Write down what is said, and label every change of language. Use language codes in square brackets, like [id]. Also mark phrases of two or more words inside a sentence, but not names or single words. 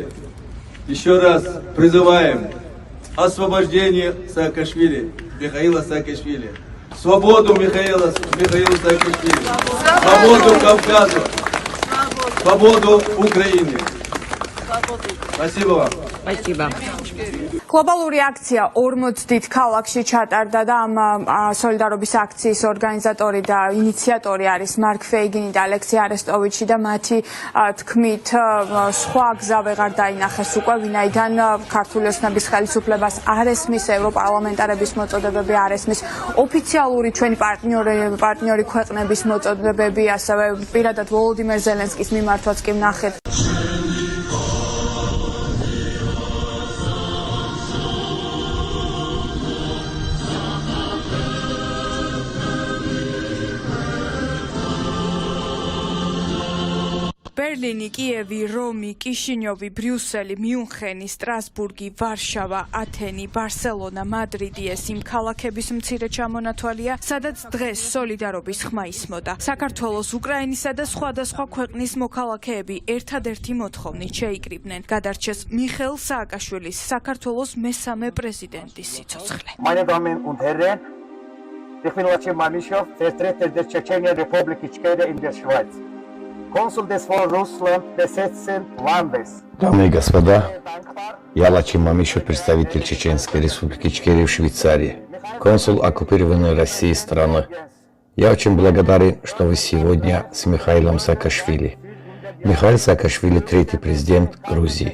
[ru] Еще раз призываем освобождение Саакашвили, Михаила Саакашвили, свободу Михаила Саакашвили, свободу Кавказа, свободу Украины. Спасибо вам. Спасибо. [ka] Globალური აქცია 40 დიდ ქალაქში ჩატარდა და ამ სოლიდარობის აქციის ორგანიზატორი და ინიციატორი არის მარკ ფეიგინი და ალექსი არესტოვიჩი და მათი თქმით სხვა გზა ვეღარ დაინახეს უკვე, ვინაიდან ქართული ოცნების ხელისუფლებას არ ესმის ევროპარლამენტარების მოწოდებები, არ ესმის ოფიციალური ჩვენი პარტნიორი ქვეყნების მოწოდებები, ასევე პირადად ვოლოდიმერ ზელენსკის მიმართვაც კი ვნახეთ. Berlini, Kijevi, Romi, Kishinyovi, Bryuseli, Miuncheni, Strasburgi, Varshava, Atheni, Barcelona, Madridi ეს იმ ქალაქების მცირე ჩამონათვალია, სადაც დღეს სოლიდარობის ხმა ისმოდა. საქართველოს, უკრაინისა და სხვადასხვა ქვეყნის მოქალაქეები ერთადერთი მოთხოვნით შეიკრიბნენ. გადარჩეს მიხეილ სააკაშვილის საქართველოს მესამე პრეზიდენტის სიცოცხლე. [de] Meine Damen und Herren, ich bin Lachim Mamishov, Vertreter der Tschetschenischen Republik Ichkeria in der Schweiz. Консул des von Russland besetzten Landes. [ru] Дамы и господа, я Лачим Мамишев, представитель Чеченской республики Ичкерия в Швейцарии, консул оккупированной Россией страны. Я очень благодарен, что вы сегодня с Михаилом Саакашвили. Михаил Саакашвили – третий президент Грузии.